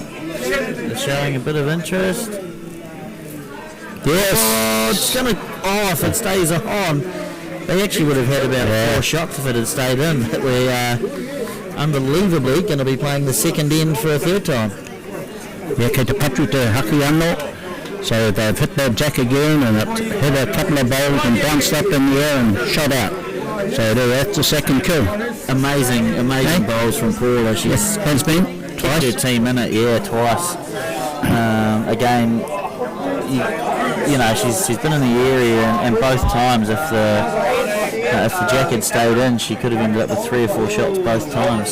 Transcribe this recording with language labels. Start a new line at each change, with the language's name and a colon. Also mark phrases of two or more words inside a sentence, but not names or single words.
English: They're showing a bit of interest. Yes. Oh, it's gonna. Oh, if it stays on, they actually would have had about 4 shots if it had stayed in. We're unbelievably going to be playing the second end for a third time. Yeah,
Māori: kei te patu te haki anō.
English: So they've hit that jack again and it hit a couple of bowls and bounced up in the air and shot out. So that's the second kill. Amazing bowls from Paula. She's has been twice. Her team in it, yeah, twice. Again, you know, she's been in the area and both times if the jack had stayed in, she could have ended up with 3 or 4 shots both times.